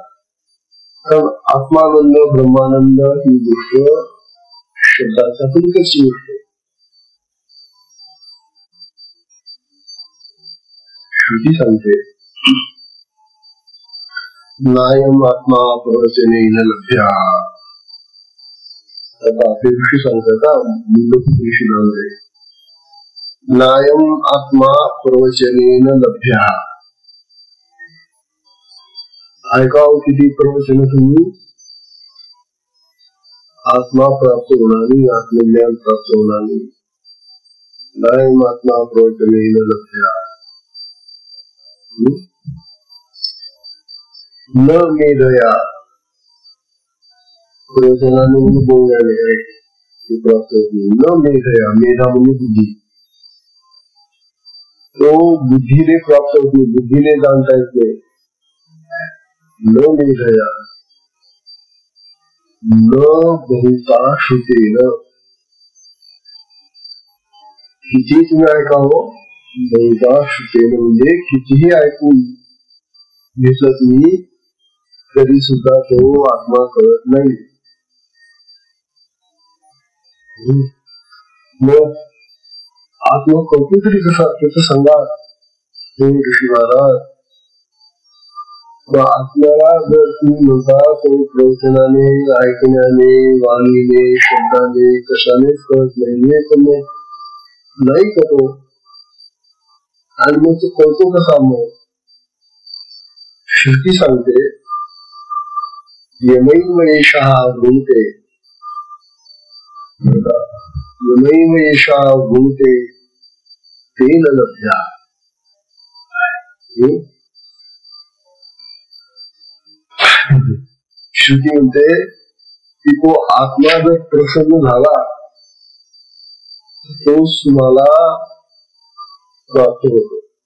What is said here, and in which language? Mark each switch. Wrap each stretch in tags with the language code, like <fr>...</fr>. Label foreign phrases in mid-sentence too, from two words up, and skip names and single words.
<mr>तर आत्मानंद ब्रह्मानंद ही गोष्ट शब्दाच्या पलीकडची गोष्ट. श्रुती सांगते,</mr> <sa>नायम आत्मा प्रवचनेन लभ्या.</sa> <mr>आता ते गोष्टी सांगतात मुंडकोपनिषदामध्ये,</mr> <sa>नायम आत्मा प्रवचनेन लभ्या.</sa> <mr>ऐकाव किती प्रवचन तुम्ही, आत्मा प्राप्त होणार नाही, आत्मज्ञान प्राप्त होणार नाही.</mr> <sa>नायम आत्मा प्रवचनेन लभ्या. न मेधया,</sa> <mr>प्रवचनाने म्हणजे बोलण्याने प्राप्त होत नाही.</mr> <sa>न मेधया,</sa> <mr>मेधा म्हणजे बुद्धी, तो बुद्धीने प्राप्त होत नाही, बुद्धीने जाणता येत नाही.</mr> <sa>न मेधया न बहुता श्रुतेन.</sa> <mr>किती तुम्ही ऐकावं,</mr> <sa>बहुता श्रुतेन</sa> <mr>म्हणजे कितीही ऐकून घेतलं तुम्ही तरी सुद्धा तो आत्मा कळत नाही. मग आत्मा कळतो तरी कसा, त्याचं सांगा हे ऋषी महाराज. आपल्याला जर तुम्ही म्हणता तो प्रवचनाने, ऐकण्याने, वाणीने, शब्दाने, कशानेच कळत नाहीये, तर मग नाही कळतो. आणि मग तो कळतो कसा? मग श्रुती सांगते,</mr> <sa>यमैव एषः भूते, यमैव एषः भूते तेन लभ्या.</sa> <mr>श्रुती म्हणते की तो आत्मा जर प्रसन्न झाला तोच तुम्हाला प्राप्त होतो.</mr>